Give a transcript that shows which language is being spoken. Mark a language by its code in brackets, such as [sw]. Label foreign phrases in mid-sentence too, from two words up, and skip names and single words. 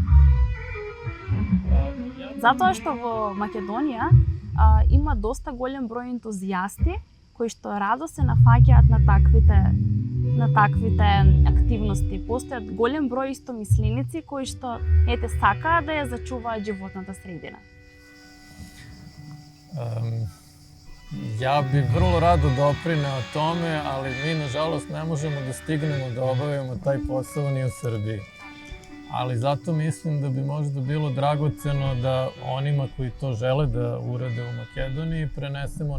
[mk] Затоа што во Македонија има доста голем број ентузијасти кои што радо се нафаќаат на таквите на таквите активности? Постојат голем број истомисленици кои што сакаат да ја зачуваат животната средина. [sr] Ja bi vrlo rado doprineo tome, ali mi nažalost ne možemo da stignemo da obavimo taj posao ni u Srbiji. Ali zato mislim da bi možda bilo dragoceno da onima koji to žele da urade u Makedoniji prenesemo